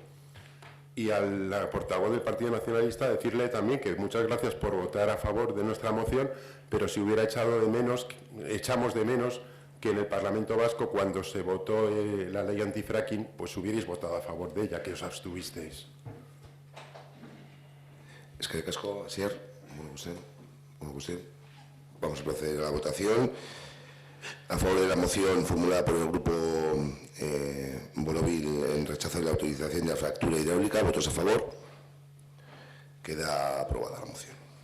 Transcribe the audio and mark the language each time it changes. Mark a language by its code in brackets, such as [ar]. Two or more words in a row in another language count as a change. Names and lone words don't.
[es] Y al portavoz del Partido Nacionalista decirle también que muchas gracias por votar a favor de nuestra moción, pero si hubiera echamos de menos que en el Parlamento Vasco, cuando se votó la ley antifracking, pues hubierais votado a favor de ella, que os abstuvisteis. [eu] Eskerrik asko, Asier. [es] Vamos a proceder a la votación. A favor de la moción formulada por el Grupo Borovil en rechazo de la autorización de la fractura hidráulica, votos a favor. Queda aprobada la moción.